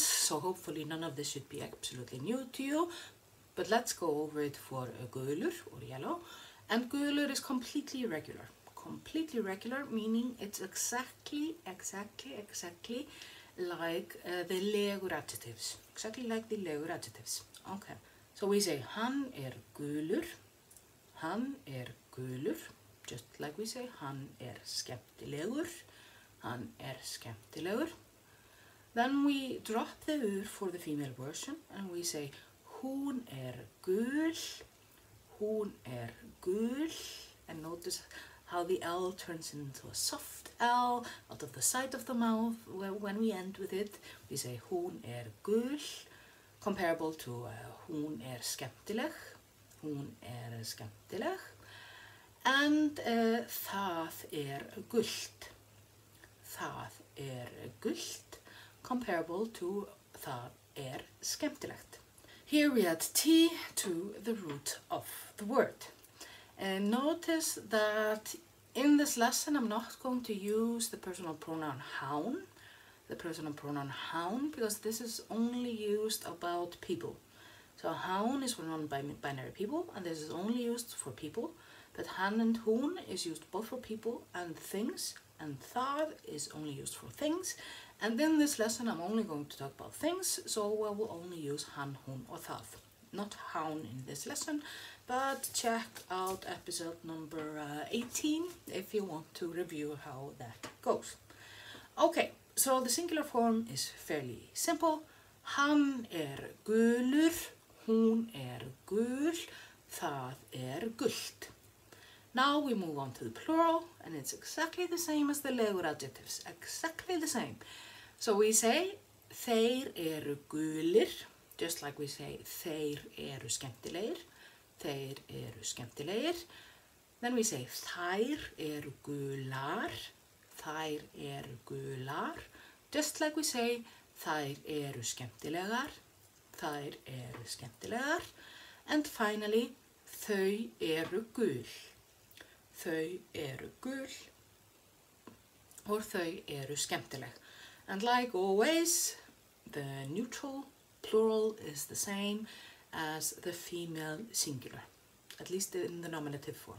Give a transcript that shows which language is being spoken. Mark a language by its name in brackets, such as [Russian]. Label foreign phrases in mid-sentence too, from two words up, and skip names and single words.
[English] So hopefully none of this should be absolutely new to you. But let's go over it for gulur, or yellow. And gulur is completely irregular. Completely regular, meaning it's exactly like the legur adjectives. Exactly like the legur adjectives. Okay. So we say [Icelandic] hann gulur, [English] just like we say [Icelandic] hann skemmtilegur, hann skemmtilegur. [English] Then we drop the ur for the female version and we say [Icelandic] hún gul, [English] and notice how the L turns into a soft L out of the side of the mouth. When we end with it, we say [Icelandic] hún gul, [English] comparable to [Icelandic] hún skemmtileg, [English] and [Icelandic] það gult, [English] comparable to [Icelandic] það skemmtilegt. [English] Here we add T to the root of the word. And notice that in this lesson I'm not going to use the personal pronoun hán, because this is only used about people. So hán is for non-binary people, and this is only used for people, but hann and hún is used both for people and things, and það is only used for things. And in this lesson I'm only going to talk about things, so I will only use [Icelandic] hann, hún, [English] or það. Not hán in this lesson, but check out episode number 18 if you want to review how that goes. Okay, so the singular form is fairly simple. [Icelandic] Hann gulur, hún gul, það gult. [English] Now we move on to the plural, and it's exactly the same as the legur adjectives, exactly the same. So we say [Icelandic] þeir gulir, [English] just like we say [Icelandic] þeir skemmtilegir, skemmtilegir. [English] Then we say [Icelandic] þær gular, gular, [English] just like we say [Icelandic] þær skemmtilegar, skemmtilegar. [English] And finally, [Icelandic] þau gul, gul, or þau skemmtileg. [English] And like always, the neutral plural is the same as the female singular, at least in the nominative form.